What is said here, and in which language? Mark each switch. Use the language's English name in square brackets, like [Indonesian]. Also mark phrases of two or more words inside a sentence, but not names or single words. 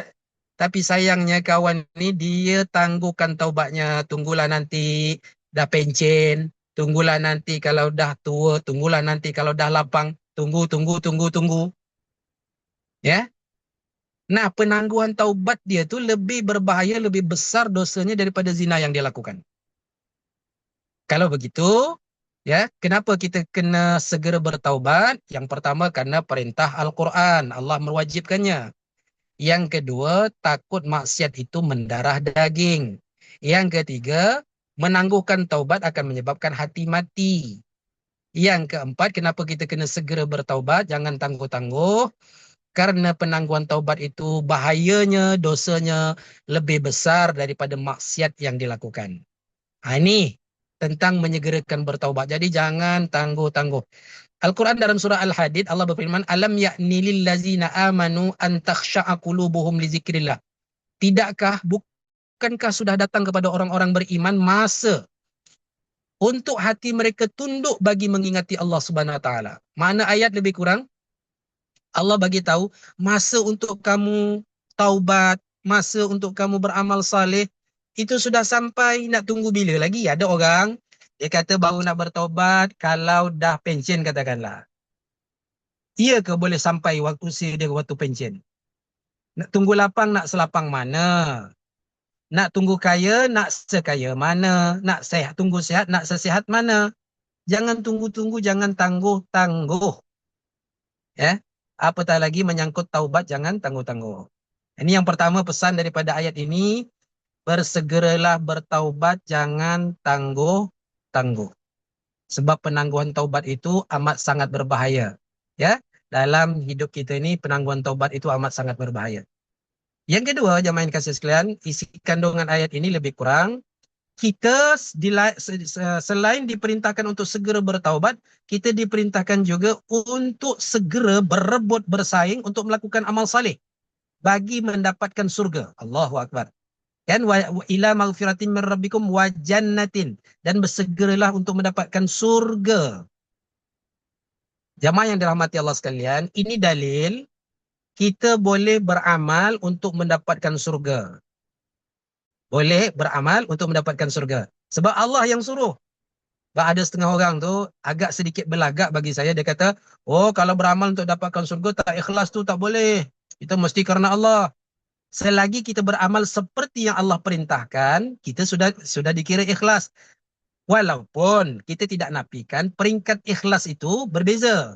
[Malay] Tapi sayangnya kawan ni dia tangguhkan taubatnya. Tunggulah nanti dah pencen. Tunggulah nanti kalau dah tua. Tunggulah nanti kalau dah lapang. Tunggu. Ya. Nah, penangguhan taubat dia tu lebih berbahaya, lebih besar dosanya daripada zina yang dia lakukan. Kalau begitu, ya, kenapa kita kena segera bertaubat? Yang pertama karena perintah Al-Quran, Allah mewajibkannya. Yang kedua, takut maksiat itu mendarah daging. Yang ketiga, menangguhkan taubat akan menyebabkan hati mati. Yang keempat, kenapa kita kena segera bertaubat? Jangan tangguh-tangguh. Karena penangguhan taubat itu bahayanya, dosanya lebih besar daripada maksiat yang dilakukan. Ini tentang menyegerakan bertaubat. Jadi jangan tangguh-tangguh. Al-Quran dalam surah Al-Hadid, Allah berfirman, [Arabic] ألم يأن للذين آمنوا أن تخشع قلوبهم لذكر الله. [Malay] Tidakkah, bukankah sudah datang kepada orang-orang beriman masa untuk hati mereka tunduk bagi mengingati Allah [Arabic] سبحانه وتعالى. [Malay] Mana ayat lebih kurang? Allah bagi tahu masa untuk kamu taubat, masa untuk kamu beramal saleh itu sudah sampai, nak tunggu bila lagi? Ada orang dia kata baru nak bertaubat kalau dah pencen katakanlah. Iya ke boleh sampai waktu usia dia waktu pencen? Nak tunggu lapang nak selapang mana? Nak tunggu kaya nak sekaya mana? Nak sehat tunggu sehat nak sesehat mana? Jangan tunggu-tunggu, jangan tangguh-tangguh. Ya. Apatah lagi menyangkut taubat, jangan tangguh-tangguh. Ini yang pertama pesan daripada ayat ini, bersegeralah bertaubat, jangan tangguh-tangguh. Sebab penangguhan taubat itu amat sangat berbahaya. Ya, dalam hidup kita ini penangguhan taubat itu amat sangat berbahaya. Yang kedua, jemaah yang kasih sekalian, isi kandungan ayat ini lebih kurang kita selain diperintahkan untuk segera bertaubat, kita diperintahkan juga untuk segera berebut bersaing untuk melakukan amal saleh bagi mendapatkan surga. [Arabic] الله أكبر. كان وإلى مغفرة من ربكم وجنة, [Malay] dan bersegeralah untuk mendapatkan surga. Jamaah yang dirahmati Allah sekalian, ini dalil kita boleh beramal untuk mendapatkan surga. Boleh beramal untuk mendapatkan surga. Sebab Allah yang suruh. Ada setengah orang tu agak sedikit belagak bagi saya. Dia kata, oh kalau beramal untuk dapatkan surga tak ikhlas tu tak boleh. Kita mesti kerana Allah. Selagi kita beramal seperti yang Allah perintahkan, kita sudah dikira ikhlas. Walaupun kita tidak nafikan peringkat ikhlas itu berbeza.